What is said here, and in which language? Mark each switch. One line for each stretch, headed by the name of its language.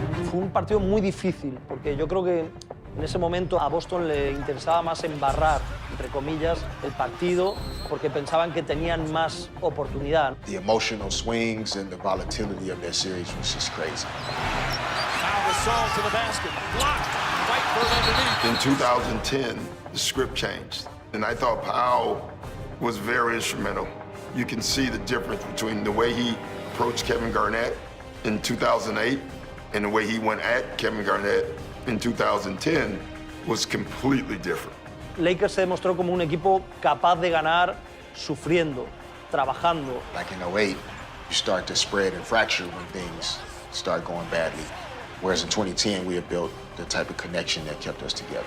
Spanish: Fue un partido muy difícil, porque yo creo que en ese momento a Boston le interesaba más embarrar, entre comillas, el partido, porque pensaban que tenían más oportunidad.
English: The emotional swings and the volatility of that series was just crazy. Pau Gasol to the basket. Blocked. Right foot underneath. In 2010, the script changed, and I thought Pau was very instrumental. You can see the difference between the way he approached Kevin Garnett in 2008 and the way he went at Kevin Garnett in 2010 was completely different.
Spanish: Lakers se demostró como un equipo capaz de ganar sufriendo, trabajando.
English: Like in 08, you start to spread and fracture when things start going badly. Whereas in 2010, we had built the type of connection that kept us together.